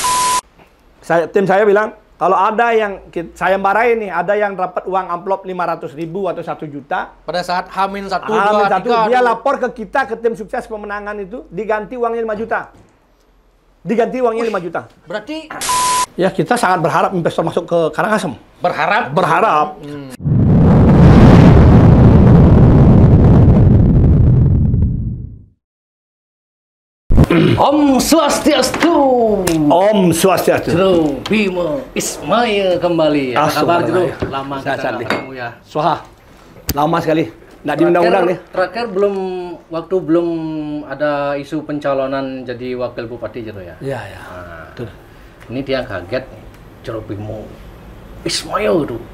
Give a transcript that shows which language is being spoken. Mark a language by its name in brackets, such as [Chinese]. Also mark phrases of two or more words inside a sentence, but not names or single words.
[Indonesian] Tim saya bilang kalau ada yang saya marahin nih, ada yang dapat uang amplop 500.000 atau 1 juta. Pada saat H-1, 2, 3, dia lapor ke kita, ke tim sukses pemenangan itu, diganti uangnya 5 juta. Diganti uangnya 5 juta. Berarti ya kita sangat berharap investor masuk ke Karangasem. Berharap. [Balinese] Om Swastiastu. Om Swastiastu. [Indonesian] Jero Bima Ismail kembali. Apa kabar Jero? Lama kita nggak ketemu ya. Soha. Lama sekali. Nggak diundang-undang nih. Terakhir belum ada isu pencalonan jadi wakil bupati Jero ya. Iya. Nah, ini dia kaget Jero Bima Ismail tuh.